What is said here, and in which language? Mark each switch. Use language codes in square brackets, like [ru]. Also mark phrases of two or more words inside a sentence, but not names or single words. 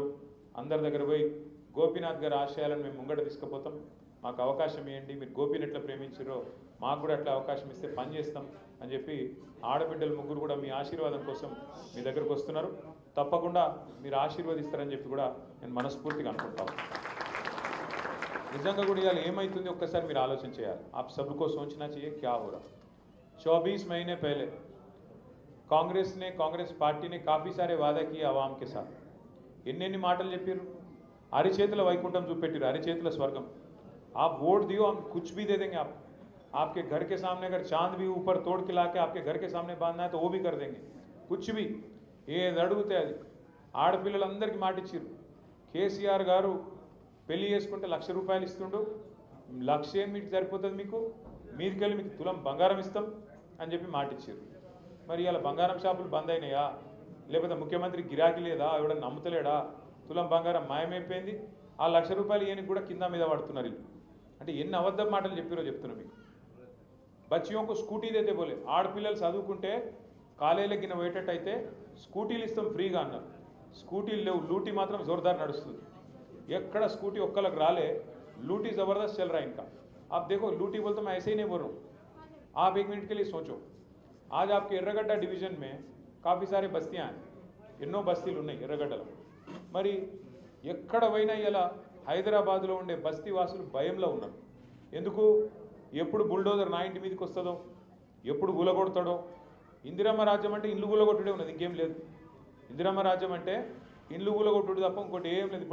[te] అందరి దగ్గర పోయి గోపీనాథ్ గారి ఆశయాలను మేము ముంగట తీసుకుపోతాం, మాకు అవకాశం ఇవ్వండి, మీరు గోపీని ఎట్లా ప్రేమించారో మాకు కూడా అట్లా అవకాశం ఇస్తే పని చేస్తాం అని చెప్పి ఆడబిడ్డలు ముగ్గురు కూడా మీ ఆశీర్వాదం కోసం మీ దగ్గరకు వస్తున్నారు. తప్పకుండా మీరు ఆశీర్వదిస్తారని చెప్పి కూడా నేను మనస్ఫూర్తిగా అనుకుంటాను. నిజంగా కూడా ఇవాళ ఏమవుతుంది ఒక్కసారి మీరు ఆలోచన చేయాలి. [hi] आप सबको सोचना चाहिए क्या हो रहा. 24 महीने पहले कांग्रेस पार्टी ने काफ़ी सारे वादा किए आवाम के साथ. [te] ఎన్ని మాటలు చెప్పారు, అరిచేతుల వైకుంఠం చూపెట్టారు, అరిచేతుల స్వర్గం. [hi] आप वोट दियो, हम कुछ भी दे देंगे. आपके घर के सामने अगर चांद भी ऊपर तोड़ के लाके आपके घर के सामने बांधना है तो वो भी कर देंगे. कुछ भी [te] ఏది అడిగితే అది. ఆడపిల్లలందరికీ మాట ఇచ్చారు. కేసీఆర్ గారు పెళ్లి చేసుకుంటే ₹1,00,000 ఇస్తుండు, 1,00,000 మీకు సరిపోతుంది, మీదికెళ్ళి మీకు తులం బంగారం ఇస్తాం అని చెప్పి మాట ఇచ్చారు. మరి ఇలా బంగారం షాపులు బంద్ అయినాయా, లేకపోతే ముఖ్యమంత్రి గిరాకీ లేదా, ఎవడన్నా నమ్ముతలేడా, తులం బంగారం మాయమైపోయింది, ఆ ₹1,00,000 ఈయనకి కూడా కింద మీద పడుతున్నారు. అంటే ఎన్ని అబద్ధం మాటలు చెప్పారో చెప్తున్నా మీకు. [hi] बच्चियों को स्कूटी देते बोले, [te] ఆడపిల్లలు చదువుకుంటే కాలేజీలకి పోయేటట్టయితే స్కూటీలు ఇస్తాం ఫ్రీగా అన్నారు. స్కూటీలు లేవు, లూటీ మాత్రం జోర్దార్ నడుస్తుంది. ఎక్కడ స్కూటీ ఒక్కళ్ళకి రాలే, [hi] लूटी ज़बरदस्त चल रहा है इनका. आप देखो, लूटी बोलते मैं ऐसे ही नहीं बोल रहा हूँ, आप 1 मिनट के लिए सोचो. आज आपके ఎర్రగడ్డ डिवीजन में काफ़ी सारे बस्तियाँ हैं, [te] ఎన్నో బస్తీలు ఉన్నాయి ఎర్రగడ్డలో. మరి ఎక్కడ పోయినా ఇలా హైదరాబాద్లో ఉండే బస్తీ వాసులు భయంలో ఉన్నారు. ఎందుకు? ఎప్పుడు బుల్డోజర్ నా ఇంటి మీదకి వస్తుందో, ఎప్పుడు గులగొడతాడో. ఇందిరమ్మ రాజ్యం అంటే ఇల్లు గులగొట్టుడే ఉన్నది, ఇంకేం లేదు. ఇందిరమ్మ రాజ్యం అంటే ఇండ్లు కూలగొట్టుడు తప్ప ఇంకోటి ఏం లేదు.